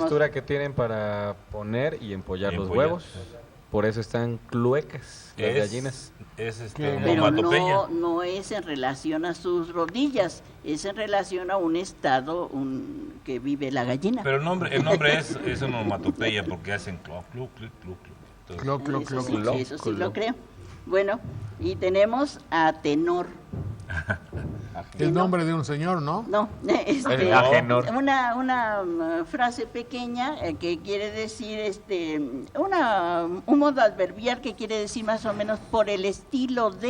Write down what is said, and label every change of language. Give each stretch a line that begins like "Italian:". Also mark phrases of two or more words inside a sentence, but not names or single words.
Spanish: postura que tienen para poner y empollar los Empollar. huevos. Por eso están cluecas las gallinas. Es pero onomatopeya. no es en relación a sus rodillas, es en relación a un estado que vive la gallina. Pero el nombre es onomatopeya porque hacen cloc, cluc, cluc, cluc, cluc. Entonces, Cloc, cloc, Eso cloc. sí, cloc, eso sí cloc. lo creo. Bueno, y tenemos a tenor. El nombre de un señor, ¿no? No, El ajenor. una frase pequeña que quiere decir un modo adverbial que quiere decir más o menos por el estilo de,